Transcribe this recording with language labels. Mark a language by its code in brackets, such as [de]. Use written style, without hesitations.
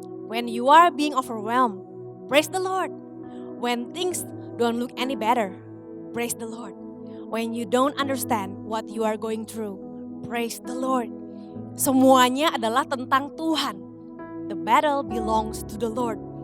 [en] When you are being overwhelmed, praise the Lord. When things don't look any better, praise the Lord. When you don't understand what you are going through, praise the Lord. [id] Semuanya adalah tentang Tuhan. [en] The battle belongs to the Lord.